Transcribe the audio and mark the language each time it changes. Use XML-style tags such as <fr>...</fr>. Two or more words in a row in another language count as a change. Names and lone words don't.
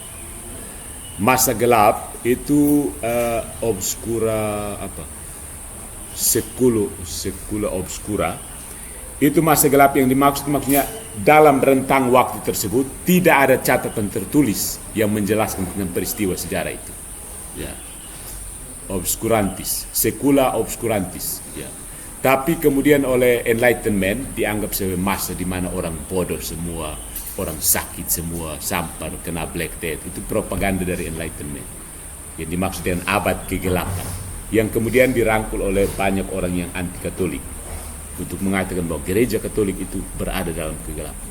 <id>Masa gelap itu</id> <la>obscura secula obscura.</la> <id>Itu masa gelap yang maksudnya dalam rentang waktu tersebut tidak ada catatan tertulis yang menjelaskan tentang peristiwa sejarah itu. Ya.</id> <la>Obscurantis, secula obscurantis.</la> <id>Ya. Tapi kemudian oleh Enlightenment dianggap sebagai masa di mana orang bodoh semua, orang sakit semua, sampar, kena Black Death. Itu propaganda dari Enlightenment yang dimaksud dengan abad kegelapan, yang kemudian dirangkul oleh banyak orang yang anti Katolik untuk mengatakan bahwa gereja Katolik itu berada dalam kegelapan.</id>